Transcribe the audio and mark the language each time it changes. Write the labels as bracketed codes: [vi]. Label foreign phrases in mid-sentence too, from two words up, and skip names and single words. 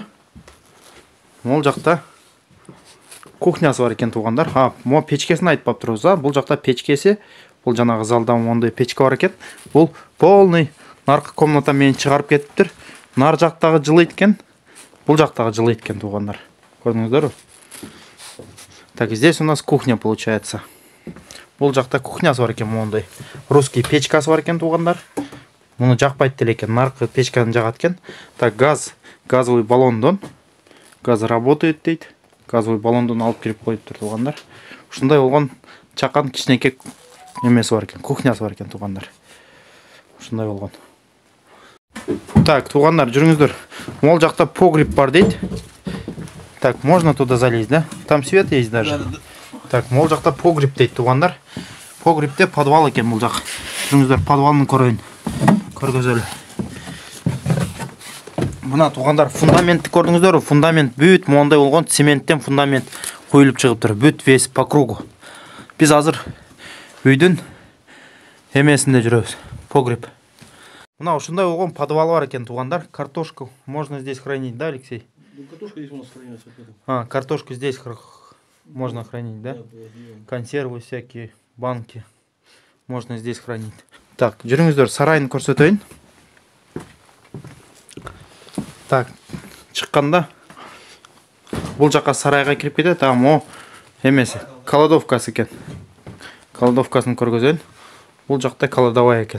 [ky] Мол жакта кухнясы бар экен, туугандар. Мо печкесин айтпап турбуз, бул жакта печкеси. Бул жанагы залда мондай печка бар экен. Бул полный наркы комната мени чыгарып кетиптир. Нар жактагы жылыйт экен. Бул жактагы жылыйт экен, туугандар. Көрдүңүздөрбү? [ru] Так, здесь у нас кухня получается. [ky] Бул жакта кухнясы бар экен, мондай. Русский печкасы бар экен, туугандар. Муну жакпайт деле экен, наркы печканы жагат экен. Так, газовый баллондон. [ru] Газ работает [ky] дейт. Газовый баллондон алып кирип коюптур, туугандар. Ушундай болгон чакан кичинекей эмеси бар экен, кухнясы бар экен, туугандар. Ушундай болгон. Так, туугандар, жүрүңүздөр. Мол жакта погреб бар дейт. [ru] Так, можно туда залезть, да? Там свет есть даже. [ky] Так, мол жакта погреб дейт, туугандар. Погребте подвал экен бул жак. Жүрүңүздөр, подвалын көрөйүн. Көргөзөлү. Мына туугандар, фундаментти көрдүңүздөрбү? Фундамент бүт мондай болгон цементтен фундамент коюлуп чыгыптыр. Бүт [ru] весь по кругу. [ky] Биз азыр үйдүн эмесинде жүрөбүз. Погреб. Мына ушундай болгон подвал бар экен, туугандар. [ru] Картошку можно здесь хранить, да, Алексей? Картошка здесь у нас хранится. Картошку здесь можно хранить, да? Консервы всякие, банки можно здесь хранить. Так, [ky] жүрүңүздөр, сарайын көрсөтөйүн. Так, чыкканда бул жака сарайга кирип кетет, мо эмеси, кладовкасы экен. Кладовкасын көргөзөйүн. Бул жакта кладовая экен.